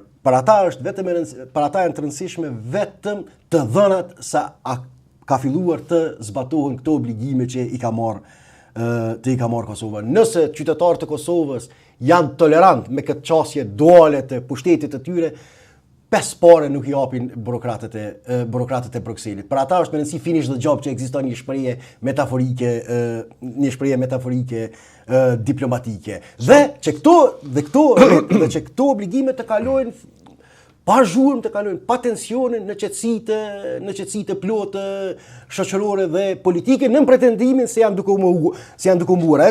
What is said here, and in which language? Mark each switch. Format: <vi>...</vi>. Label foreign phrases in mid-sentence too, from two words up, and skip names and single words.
<sq>Për ata është për ata janë të rëndësishme vetëm të dhënat sa ka filluar të zbatohen këto obligime që i ka marrë Kosova. Nëse qytetarët e Kosovës janë tolerant me këtë qasje duale të pushtetit të tyre, pes pare nuk i japin burokratët e Brukselit. Për ata është me rëndësi</sq> <en>finish the job</en> <sq>që ekziston një shprehje metaforike diplomatike. Dhe që këto obligime të kalojnë pa zhurmë, të kalojnë pa tensionin në qetësitë plotë shoqërore dhe politike, në pretendimin se janë duke u mbuar.</sq>